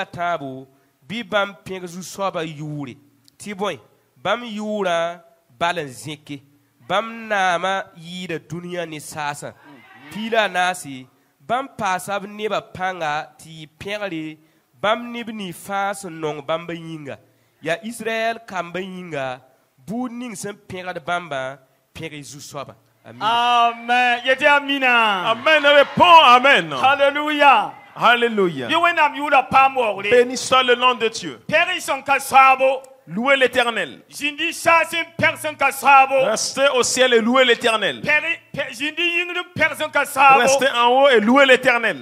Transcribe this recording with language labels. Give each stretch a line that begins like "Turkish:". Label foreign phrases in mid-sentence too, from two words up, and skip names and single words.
Mossi: tãabo bɩ bãmb pẽg zu-soabã yʋʋre tɩ bõe bãmb yʋʋrã bal n zẽke bãmb naamã yɩɩda dũniyã ne saasã piila a naase bãmb paasa b nebã pãnga tɩ yɩ pẽgre bãmb neb ni fãa sẽn nong bãmbã yĩnga yaa israɛl kambã yĩnga buud ning sẽn pẽgd bãmbã pẽg zu-soabã. Amen. Yete amina.
French: Amen. Réponds Amen. Alléluia. Alléluia. Béni soit le nom de Dieu. Louez l'Éternel. Restez au ciel et louez l'Éternel. Restez en haut et louez l'Éternel.